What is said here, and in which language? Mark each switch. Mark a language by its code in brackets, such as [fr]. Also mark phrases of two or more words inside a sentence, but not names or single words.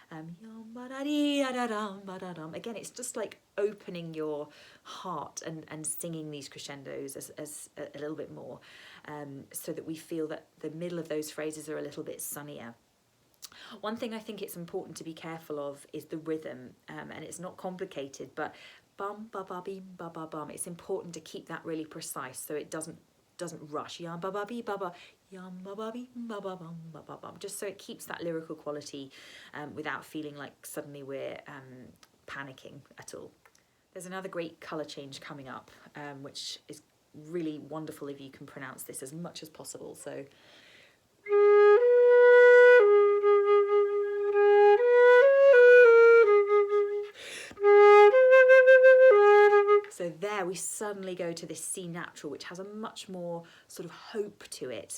[en] Again, it's just like opening your heart and singing these crescendos as a little bit more, so that we feel that the middle of those phrases are a little bit sunnier. One thing I think it's important to be careful of is the rhythm, and it's not complicated, but bum ba ba beam ba ba bum. It's important to keep that really precise so it doesn't rush. Yum ba ba bee ba ba, yum ba ba beam ba ba bum ba ba bum. Just so it keeps that lyrical quality without feeling like suddenly we're panicking at all. There's another great colour change coming up, which is really wonderful if you can pronounce this as much as possible. So there we suddenly go to this C natural, which has a much more sort of hope to it.